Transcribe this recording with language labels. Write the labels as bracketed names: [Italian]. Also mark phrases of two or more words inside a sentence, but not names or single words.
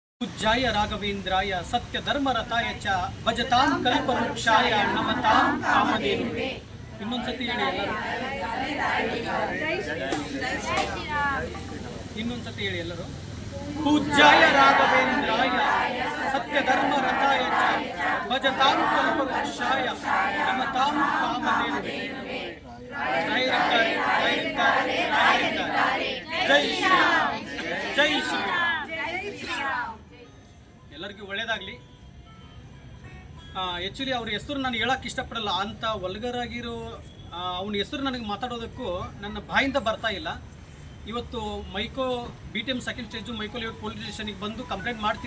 [Sanskrit] पूज्याय राघवेन्द्राय सत्यधर्मरताय च भजतां कल्पवृक्षाय नमतां कामधेनुवे [Kannada] ಇನ್ನೊಂದ್ಸತಿ ಹೇಳಿ [Sanskrit] ಎಲ್ಲರೂ पूज्याय राघवेन्द्राय सत्यधर्मरताय च भजतां कल्पवृक्षाय नमतां कामधेनुवे जय श्रीराम जय श्रीराम [Kannada] ಎಲ್ಲರಿಗೂ ಒಳ್ಳೇದಾಗಲಿ. ಆ್ಯಕ್ಚುಲಿ ಅವ್ರ ಹೆಸರು ನಾನು ಹೇಳೋಕ್ಕೆ ಇಷ್ಟಪಡಲ್ಲ, ಅಂತ ವಲ್ಗರಾಗಿರೋ ಅವನ ಹೆಸರು ನನಗೆ ಮಾತಾಡೋದಕ್ಕೂ ನನ್ನ ಬಾಯಿಂದ ಬರ್ತಾ ಇಲ್ಲ. ಇವತ್ತು ಮೈಕೋ BTM [English] second stage [Kannada] ಮೈಕೋ ಲೇಔಟ್ [English] police station [Kannada] ಬಂದು ಕಂಪ್ಲೇಂಟ್ ಮಾಡ್ತೀನಿ.